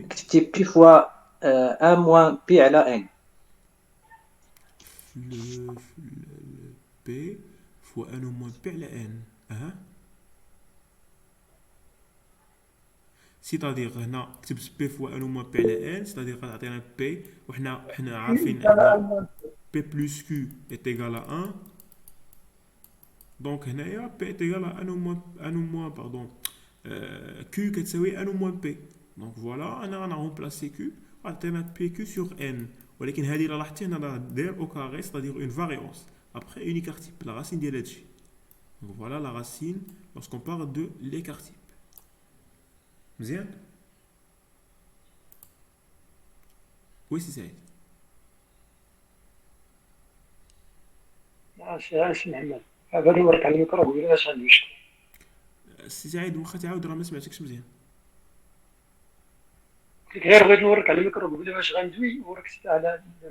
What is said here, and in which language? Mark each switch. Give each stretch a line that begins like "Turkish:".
Arabic: كتبتي بي فوا 1 موان بي على ان.
French: Le P fois N au moins P à la N. Hein? C'est-à-dire,
Arabic: هنا كتبت
French: P fois N au moins P à la N, c'est-à-dire
Arabic: غتعطينا
French: P
Arabic: وحنا عارفين أن
French: P plus Q est égal à 1. Donc
Arabic: هنايا
French: P est égal à 1 au moins pardon Q
Arabic: كتساوي
French: 1 au moins P. Donc voilà,
Arabic: أنا
French: remplacer Q
Arabic: غتعطينا
French: PQ sur N.
Arabic: ولكن هذه إلا لاحظتي هنا راه داير
French: au carré, c'est-à-dire une variance. Après unique type, la racine
Arabic: ديال هادشي.
French: Donc voilà la racine lorsqu'on parle de l'écart type.
Arabic: مزيان؟
French: Oui c'est ça.
Arabic: ماشي محمد، هذا نورك على الميكرو قول لي واش عندي مشكل. سي سعيد واخا تعاود راه ما سمعتكش مزيان. قلت لك غير بغيت نورك على الميكرو قول لي واش غندوي وركزت على